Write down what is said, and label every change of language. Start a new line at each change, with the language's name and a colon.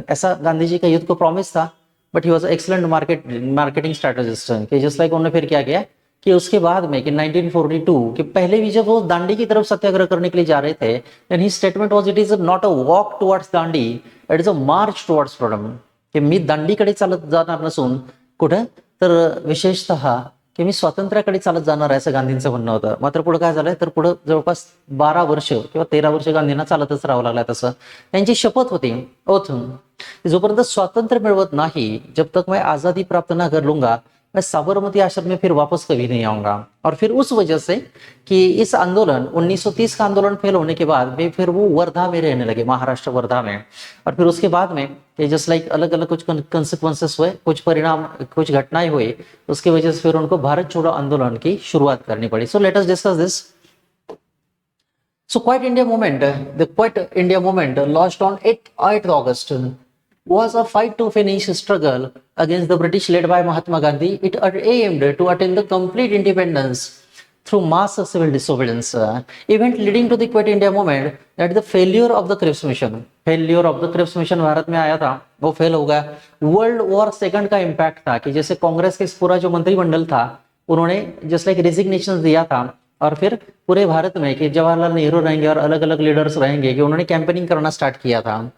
Hindi: ऐसा गांधी जी का युद्ध को प्रॉमिस था।
English: but he was excellent marketing strategist
Hindi: कि जस्ट लाइक उन्होंने फिर क्या किया कि उसके बाद में कि 1942 कि पहले भी जब वो दांडी की तरफ सत्याग्रह करने के लिए जा रहे थे,
English: Then his statement was it is not a walk towards Dandi, it is a march towards freedom.
Marathi: की मी दांडीकडे चालत जाणार नसून कुठे तर विशेषतः की मी स्वातंत्र्याकडे चालत जाणार आहे असं गांधींचं म्हणणं होतं। मात्र पुढे काय झालंय तर पुढे जवळपास 12 वर्ष किंवा 13 वर्ष गांधींना चालतच राहावं लागलं। तसं त्यांची शपथ होती ओथ, जोपर्यंत स्वातंत्र्य मिळवत नाही,
Hindi: जब तक मैं आजादी प्राप्त ना कर लूंगा मैं साबरमती आश्रम में फिर वापस कभी नहीं आऊंगा। और फिर उस वजह से कि इस आंदोलन 1930 का आंदोलन फेल होने के बाद में फिर वो वर्धा में रहने लगे, महाराष्ट्र वर्धा में। और फिर उसके बाद में जस्ट लाइक अलग अलग कुछ कंसिक्वेंसेस हुए, कुछ परिणाम, कुछ घटनाएं हुई, उसकी वजह से फिर उनको भारत छोड़ो आंदोलन की शुरुआत करनी पड़ी।
English: So let us discuss this. So Quiet India movement, the Quiet India movement launched on 8th August was a fight to finish struggle against the British led by Mahatma Gandhi. It aimed to attain the complete independence through mass civil disobedience. Event leading to the Quit India movement that the failure of the Cripps mission.
Hindi: Failure of the Cripps mission Bharat में आया था, वो fail हो गया। World war second का impact था कि जैसे कांग्रेस के पूरा जो मंत्रिमंडल था उन्होंने जस्ट लाइक रेजिग्नेशन दिया था, और फिर पूरे भारत में कि जवाहरलाल नेहरू रहेंगे और अलग अलग लीडर्स रहेंगे कि उन्होंने कैंपेनिंग करना स्टार्ट किया था।